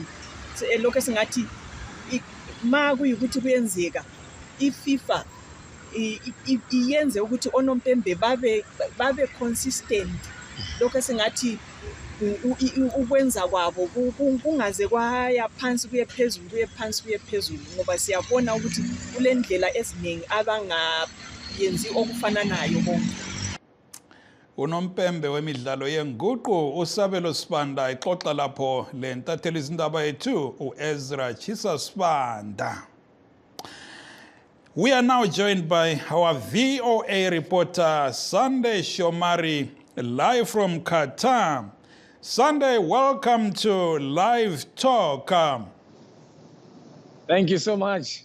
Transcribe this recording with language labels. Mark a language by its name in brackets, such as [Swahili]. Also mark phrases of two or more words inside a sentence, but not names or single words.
[North Ndebele] Lokho singathi ma kuyikuthi kuyenzeka iFIFA iyenze ukuthi onompembe babe consistent lokho esingathi ukwenza kwabo kungaze kwaya phansi kuye phezulu kuye phansi kuye phezulu ngoba siyabona ukuthi kule ndlela eziningi abangayenzi okufananayo bonke. Unompembe wemidlalo yenguqu uSabelo Sibanda ixoxa lapho le ntatheli izindaba yethu uEzra Chisa Sibanda. [English] We are now joined by our VOA reporter Sunday Shomari live from Qatar. Sunday, welcome to Live Talk. Thank you so much.